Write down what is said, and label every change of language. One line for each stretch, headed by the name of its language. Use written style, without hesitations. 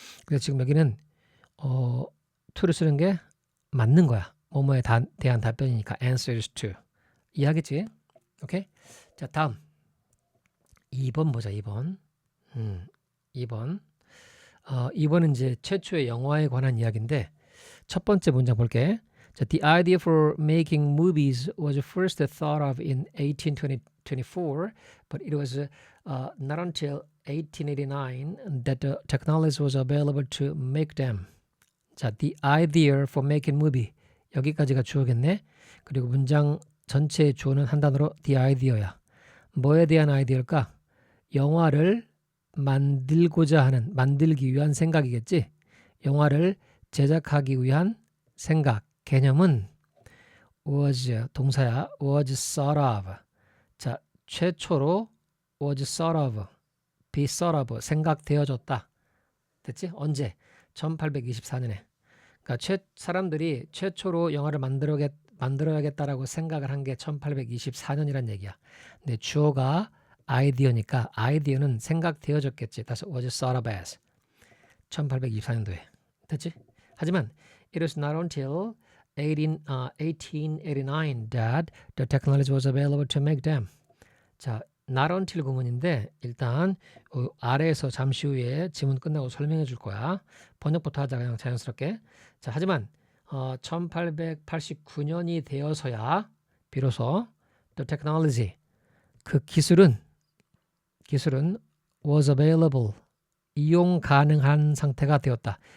Korean: 그래서 지금 여기는 to를 쓰는 게 맞는 거야. 뭐뭐에 대한 답변이니까 answers to. 이해하겠지? 오케이? 자, 다음 2번 보자. 2번. 2번. 2번은 이제 최초의 영화에 관한 이야기인데 첫 번째 문장 볼게.
English: 자, The idea for making movies was first thought of in 1824, but it was not until 1889 that the technology was available to make them.
Korean: 자, the idea for making movie. 여기까지가 주어겠네. 그리고 문장 전체의 주어는 한 단어로 the idea야. 뭐에 대한 아이디어일까? 영화를 만들고자 하는, 만들기 위한 생각이겠지. 영화를 제작하기 위한 생각, 개념은 was, 동사야. was thought of. 자, 최초로 was thought of, be thought of, 생각되어졌다. 됐지? 언제? 1824년에. 그러니까 사람들이 최초로 영화를 만들어야겠다라고 생각을 한 게 1824년이란 얘기야. 근데 주어가 아이디어니까 아이디어는 생각되어졌겠지. 다시 was thought of as. 1824년도에. 됐지? 하지만
English: it was not until 1889 that the technology was available to make them.
Korean: 자, not until 구문인데 일단 아래에서 잠시 후에 지문 끝나고 설명해 줄 거야. 번역부터 하자 그냥 자연스럽게. 자, 하지만 1889년이 되어서야 비로소 the technology, 그 기술은 was available, 이용 가능한 상태가 되었다.